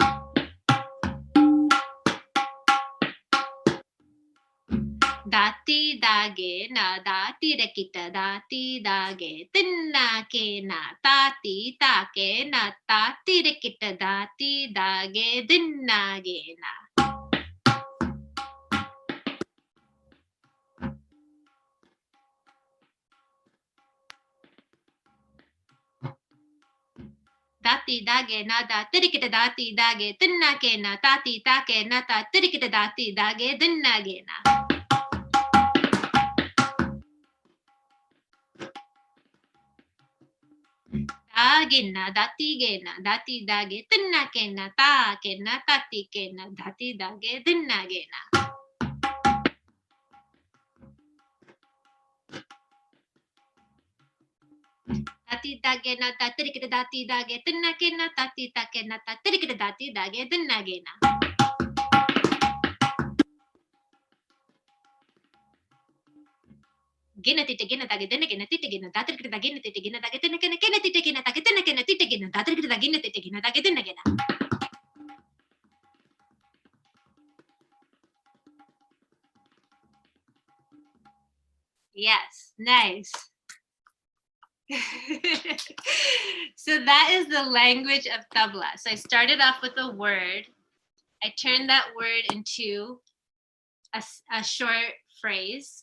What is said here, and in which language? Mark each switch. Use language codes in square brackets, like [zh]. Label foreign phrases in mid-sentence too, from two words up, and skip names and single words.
[en] Dati dage na dati rekita dati dage tinna kena tati take na tati rekita dati dage dinna gena. Dati dage na da tirikita dati dage tinna kena tati take na ta tirikita dati dage dinna gena. Gena dati dage tinna kena ta kena tati kena dati dage dinna gena. Dati dage na ta tirikita dati dage tinna kena tati take na ta tirikita dati dage dinna gena. Gena tita gena dage dinna gena tita gena dati tirikita gena tita gena dage tinna kena kena tita gena dage tinna kena tita gena dati tirikita gena tita gena dage dinna gena. Yes, nice. So that is the language of tabla. So I started off with a word. I turned that word into a short phrase.